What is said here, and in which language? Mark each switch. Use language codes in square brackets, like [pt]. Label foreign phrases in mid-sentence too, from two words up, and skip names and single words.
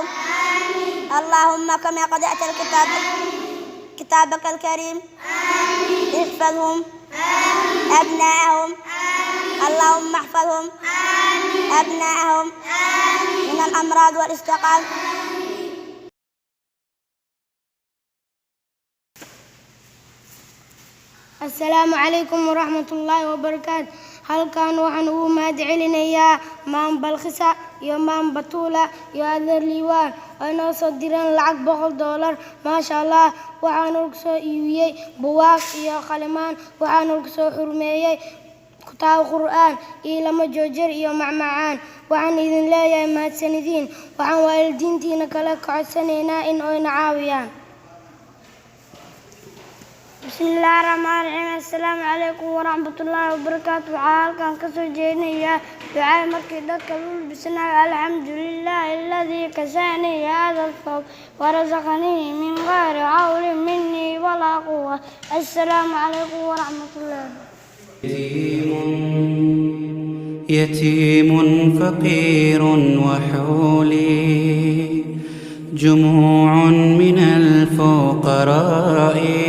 [ar] اللهم كما قرأت كتابك الكريم احفظهم أبناءهم، اللهم احفظهم أبناءهم من الأمراض والاستقام. السلام عليكم ورحمة الله وبركاته. [so] halkan waxaan ugu mahad celinayaa maan balqisa iyo maan batuula iyo adeer liiwaan oo inoo soo direen lacag $100. [ar] ما شاء الله, [so] waxaan ugu soo iibiyey buwaag iyo qalimaan, waxaan ugu soo xurmeeyey kitaab qur'aan iyo lama joojar iyo macmacaan. waxaan idin leeyahay mahadsanidin. waxaan waalidiintiina kala codsanaynaa in ayna caawiyaan. [ar] بسم الله الرحمن الرحيم. السلام عليكم ورحمة الله وبركاته. [so] halkan ka soo jeedinayaa ducaa markii dadka lagu bisnaa [ar] الحمد لله الذي كساني هذا الفوق ورزقني من غير حول مني ولا قوة. السلام عليكم ورحمة الله. يتيم فقير وحولي جموع من الفقراء،